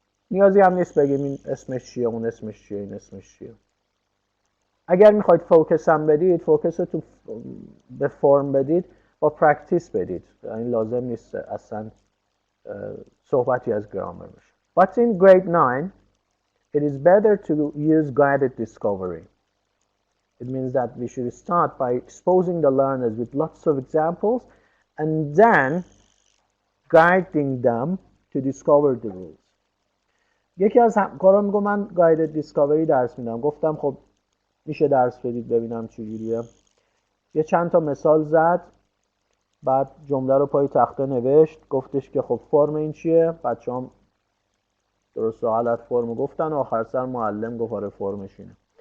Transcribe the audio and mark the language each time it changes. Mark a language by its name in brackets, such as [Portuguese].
[Persian] نیازی هم نیست بگیم این اسمش چیه، اون اسمش چیه، این اسمش چیه. اگر میخواید فوکس هم بدید، فوکس رو تو به فرم بدید، با پرکتیس بدید. این لازم نیست اصلا صحبتی از گرامر بشه. [English] But in grade 9, it is better to use guided discovery. It means that we should start by exposing the learners with lots of examples and then guiding them to discover the rules. [Persian] یکی از همکاران میگه من guided discovery درس میدم. گفتم خب میشه درس بدید ببینم چجوریه. یه چند تا مثال زد، بعد جمله رو پای تخته نوشت، گفتش که خب فرم این چیه؟ بچه‌ام درست و غلط فرم گفتن و آخر سر معلم گفت آره فرمش اینه.